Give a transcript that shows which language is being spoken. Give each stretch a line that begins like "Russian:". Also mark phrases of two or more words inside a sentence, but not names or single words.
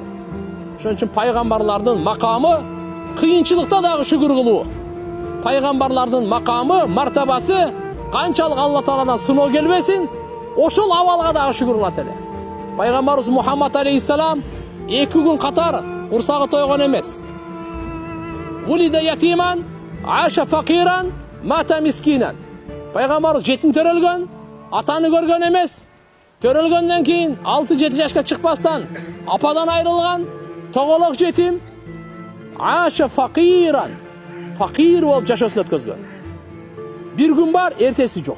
Kyrgyz: Ошон үчүн пайгамбарлардын макамы кыйынчылыкта дагы шүгүр кылуу. Пайгамбарлардын макамы, мартабасы канчалык Алла Тааладан сыноо келбесин, ошол абалга дагы шүгүр кылат эле. Пайгамбарыбыз Мухаммад алейхиссалам 2 күн катар курсагы тойгон эмес.
Arabic: ولد يتيما، عاش فقيرا، مات مسكينا.
Kyrgyz: Пайгамбарыбыз жетим төрөлгөн, атаны көргөн эмес. Төрөлгөндөн кийин 6-7 жашка чыкпастан ападан айрылган, тоголок жетим,
Arabic: عاش فقيرا.
Kyrgyz: Факир болуп жашоосун өткөзгөн. Bir gün бар, эртеси жок.